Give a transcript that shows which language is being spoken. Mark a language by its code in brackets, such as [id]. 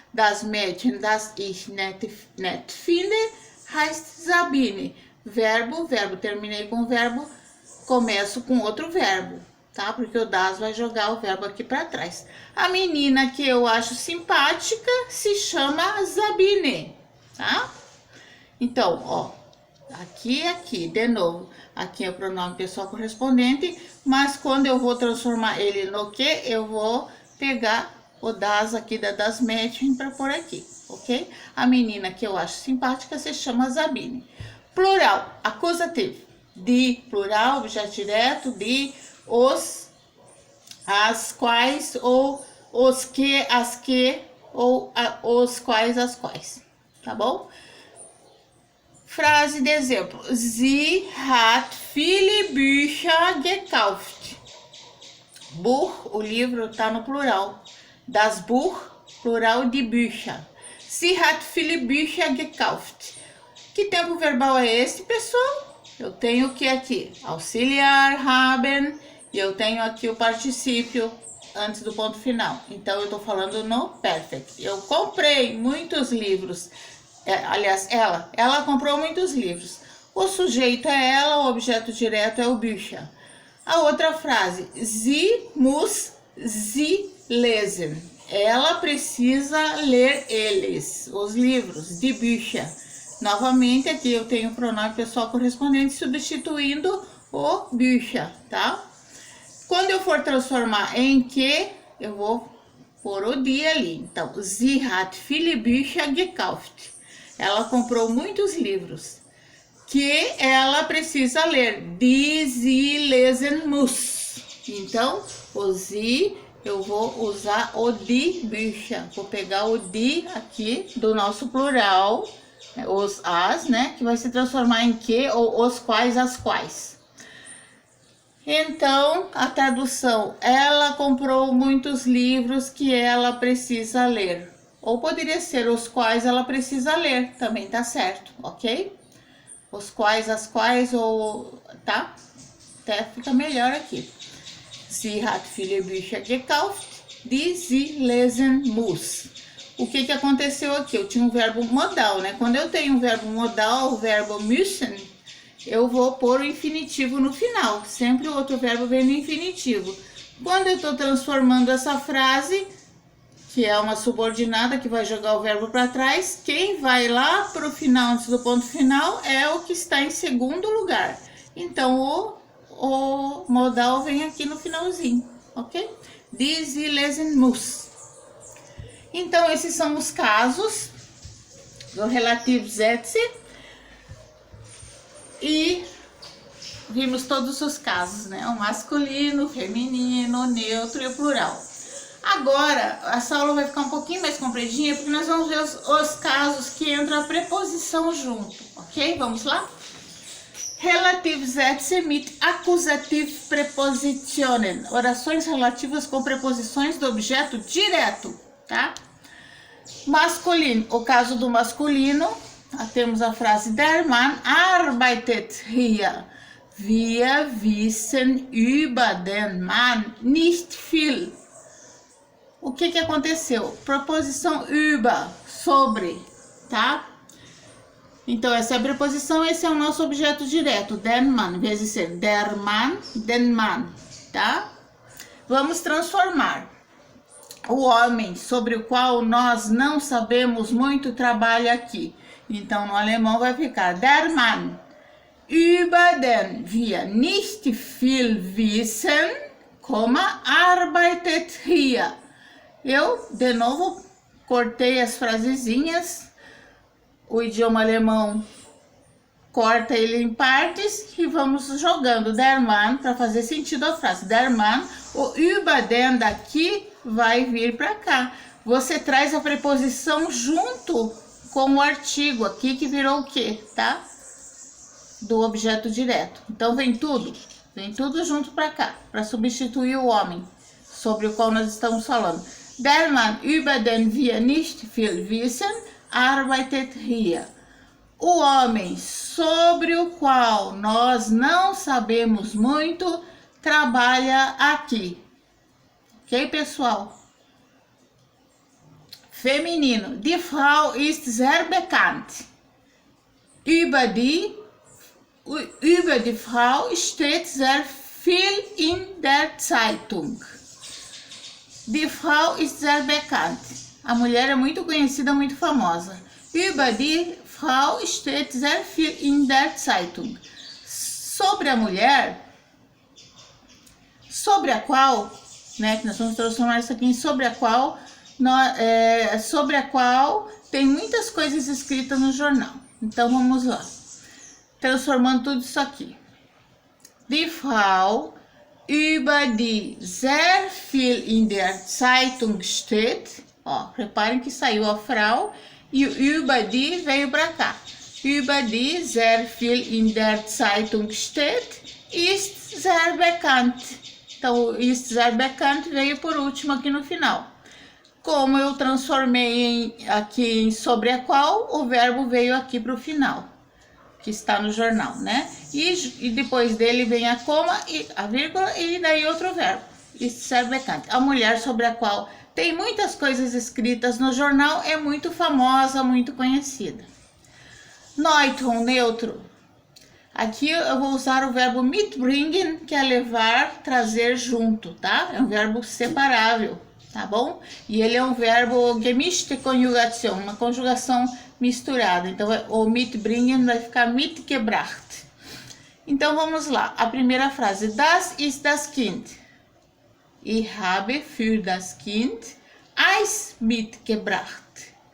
[de] Das Mädchen, das ich nett finde, heißt Sabine. [pt] Verbo, terminei com o verbo, começo com outro verbo, tá? Porque o das vai jogar o verbo aqui para trás. A menina que eu acho simpática se chama Sabine, tá? Então, ó, aqui, de novo, aqui é o pronome pessoal correspondente, mas quando eu vou transformar ele no que, eu vou pegar o das aqui das Mädchen para pôr aqui, ok? A menina que eu acho simpática se chama Sabine. Plural, acusativo. Die, plural, objeto direto, die, os, as, quais, ou os que, as que, ou os quais, as quais, tá bom? Frase de exemplo. [de] Sie hat viele Bücher gekauft. [pt] Buch, o livro tá no plural. [de] Das Buch, [pt] plural de [de] Bücher. Sie hat viele Bücher gekauft. [pt] Que tempo verbal é esse, pessoal? Eu tenho o que aqui? Auxiliar, haben, e eu tenho aqui o particípio antes do ponto final. Então, eu tô falando no perfect. Eu comprei muitos livros. Aliás, ela comprou muitos livros. O sujeito é ela, o objeto direto é o Bücher. A outra frase, [de] sie muss sie lesen. [pt] Ela precisa ler eles, os livros, [de] die Bücher. [pt] Novamente, aqui eu tenho o pronome pessoal correspondente substituindo o Bücher, tá? Quando eu for transformar em que, eu vou pôr o die ali. [de] Então, sie hat viele Bücher gekauft. [pt] Ela comprou muitos livros que ela precisa ler. [de] Die sie lesen muss. [pt] Então, o sie, eu vou usar o [de] die Bücher. [pt] Vou pegar o die aqui do nosso plural, os as, né? Que vai se transformar em que ou os quais, as quais. Então, a tradução, ela comprou muitos livros que ela precisa ler. Ou poderia ser os quais ela precisa ler, também tá certo, ok? Os quais, as quais, ou... tá? Até fica melhor aqui. [de] Sie hat viele Bücher gekauft, die sie lesen muss. [pt] O que aconteceu aqui? Eu tinha um verbo modal, né? Quando eu tenho um verbo modal, o verbo müssen, eu vou pôr o infinitivo no final. Sempre o outro verbo vem no infinitivo. Quando eu estou transformando essa frase, que é uma subordinada que vai jogar o verbo para trás, quem vai lá para o final, antes do ponto final, é o que está em segundo lugar. Então, o modal vem aqui no finalzinho, ok? [de] Die sie lesen muss. [pt] Então, esses são os casos do Relativsätze. E vimos todos os casos, né? O masculino, o feminino, o neutro e o plural. Agora, essa aula vai ficar um pouquinho mais compridinha, porque nós vamos ver os casos que entra a preposição junto, ok? Vamos lá? [de] Relativsätze mit Akkusativpräpositionen. [pt] Orações relativas com preposições do objeto direto, tá? Masculino, o caso do masculino, temos a frase [de] Der Mann arbeitet hier. Wir wissen über den Mann nicht viel. [pt] O que aconteceu? Preposição über, sobre, tá? Então, essa é a preposição, esse é o nosso objeto direto, den Mann, em vez de ser der Mann, den Mann, tá? Vamos transformar. O homem sobre o qual nós não sabemos muito trabalha aqui. Então, no alemão vai ficar [de] der Mann, über den wir nicht viel wissen, arbeitet hier. [pt] Eu, de novo, cortei as frasezinhas. O idioma alemão corta ele em partes e vamos jogando der Mann para fazer sentido a frase. Der Mann, o über den daqui vai vir para cá. Você traz a preposição junto com o artigo aqui que virou o quê, tá? Do objeto direto. Então vem tudo junto para cá, para substituir o homem sobre o qual nós estamos falando. [de] Der Mann, über den wir nicht viel wissen, arbeitet hier. [pt] O homem sobre o qual nós não sabemos muito trabalha aqui. Ok, pessoal? Feminino. [de] Die Frau ist sehr bekannt. Über die Frau steht sehr viel in der Zeitung. Die Frau ist sehr bekannt. [pt] A mulher é muito conhecida, muito famosa. [de] Über die Frau steht sehr viel in der Zeitung. [pt] Sobre a mulher, sobre a qual, né, que nós vamos transformar isso aqui em sobre a qual, sobre a qual tem muitas coisas escritas no jornal. Então vamos lá, transformando tudo isso aqui. [de] Die Frau, über die sehr viel in der Zeitung steht. [pt] Ó, reparem que saiu a Frau e o über die veio para cá. [de] Über die sehr viel in der Zeitung steht, ist sehr bekannt. [pt] Então, o [de] ist sehr bekannt [pt] veio por último aqui no final. Como eu transformei aqui em sobre a qual, o verbo veio aqui para o final, que está no jornal, né? E depois dele vem a coma, e a vírgula e daí outro verbo. [de] Ist sehr bekannt. [pt] A mulher sobre a qual tem muitas coisas escritas no jornal é muito famosa, muito conhecida. Neutrum, neutro. Aqui eu vou usar o verbo mitbringen, que é levar, trazer junto, tá? É um verbo separável, tá bom? E ele é um verbo gemischte Konjugation, uma conjugação misturada. Então, o mitbringen vai ficar mitgebracht. Então, vamos lá. A primeira frase. [de] Das ist das Kind. Ich habe für das Kind Eis mitgebracht.